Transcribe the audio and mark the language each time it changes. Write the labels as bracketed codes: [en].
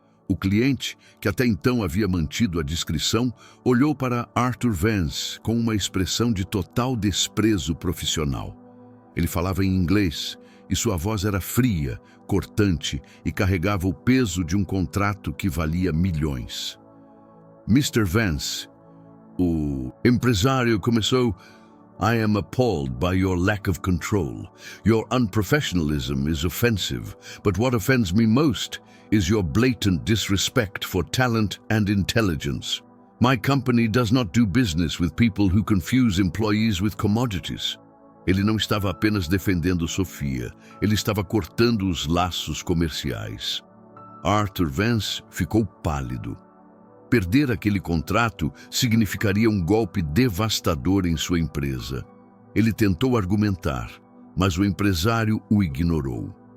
[pt] O cliente, que até então havia mantido a discrição, olhou para Arthur Vance com uma expressão de total desprezo profissional. Ele falava em inglês, e sua voz era fria, cortante e carregava o peso de um contrato que valia milhões. Mr. Vance, o empresário começou. [en] I am appalled by your lack of control. Your unprofessionalism is offensive, but what offends me most is your blatant disrespect for talent and intelligence. My company does not do business with people who confuse employees with commodities. [pt] Ele não estava apenas defendendo Sofia, ele estava cortando os laços comerciais. Arthur Vance ficou pálido. Perder aquele contrato significaria um golpe devastador em sua empresa. Ele tentou argumentar, mas o empresário o ignorou.